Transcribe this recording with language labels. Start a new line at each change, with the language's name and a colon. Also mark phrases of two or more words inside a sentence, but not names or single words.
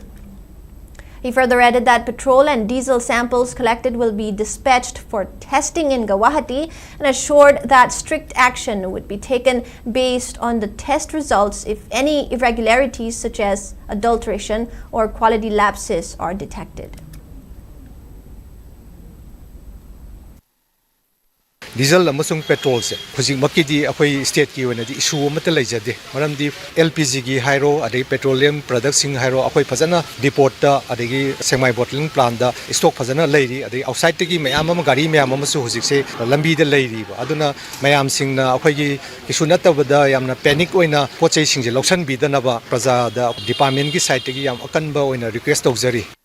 English: He further added that petrol and diesel samples collected will be dispatched for testing in Guwahati and assured that strict action would be taken based on the test results if any irregularities such as adulteration or quality lapses are detected.
Manipuri: Diesel amasung petrol se hujing makidi akhoi state ki wena di issue amata leijade maramdi LPG gi hairo adai
English: petroleum products
Manipuri: sing hairo akhoi phajana depot ta adagi
English: semi bottling plant
Manipuri: da stock phajana leiri adai outside gi mayam am gari mayam am su hujik se lambi da leiri ba aduna mayam sing na akhoi gi issue natabada yamna panic oina pochai sing je loksan bi da na ba praja da department gi side gi yam akanba oina request tawjari.